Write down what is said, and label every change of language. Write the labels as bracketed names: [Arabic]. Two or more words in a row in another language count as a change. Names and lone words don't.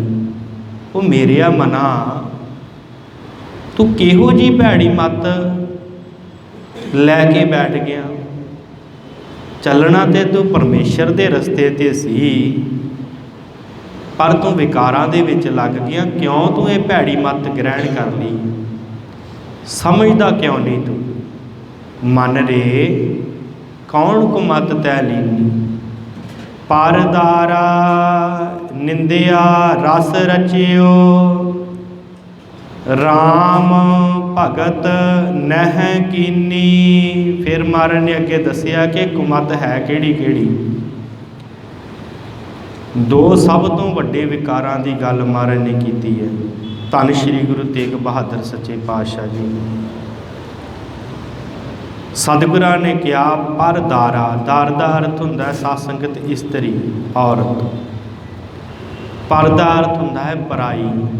[Punjabi] ਵੋ ਮੇਰਿਆ ਮਨਾ ਤੂ ਕਿਹੋ ਜੀ ਭੈੜੀ ਮਤ ਲੈਕੇ ਬੈਠ ਗਿਆ। ਚਲਣਾ ਤੋ ਤੂ ਪਰਮੇਸ਼ਵਰ ਕੇ ਰਸਤੇ ਤੇ ਸੀ, ਪਰ ਤੂ ਵਿਕਾਰਾਂ ਦੇ ਵਿਚ ਲੱਗ ਗਿਆ। ਕਿਉਂ ਤੂ ਯੇ ਭੈੜੀ ਮਤ ਗ੍ਰਹਿਣ ਕਰ ਲੀ, ਸਮਝਦਾ ਕਿਉਂ ਨਹੀਂ ਤੂ। [Braj] मन रे कौन कुमत तै लीनी। परदारा निंदिया रस रचियो, राम भगत नह कीनी। [Punjabi] ਫਿਰ ਮਹਾਰਾਜ ਨੇ ਅੱਗੇ ਦੱਸਿਆ ਕਿ ਕੁਮਤ ਹੈ ਕਿਹੜੀ ਕਿਹੜੀ। ਦੋ ਸਭ ਤੋ ਵੱਡੇ ਵਿਕਾਰਾਂ ਦੀ ਗੱਲ ਮਹਾਰਾਜ ਨੇ ਕੀਤੀ ਹੈ। ਧੰਨ ਸ੍ਰੀ ਗੁਰੂ ਤੇਗ ਬਹਾਦਰ ਸੱਚੇ ਪਾਤਸ਼ਾਹ ਜੀ ਸਤਿਗੁਰਾਂ ਨੇ ਕਿਹਾ ਪਰਦਾਰਾ, ਦਾਰ ਦਾ ਅਰਥ ਹੁੰਦਾ ਹੈ ਸਾਧ ਸੰਗਤ ਇਸਤਰੀ ਔਰਤ, ਪਰ ਦਾ ਅਰਥ ਹੁੰਦਾ ਹੈ ਪਰਾਈ।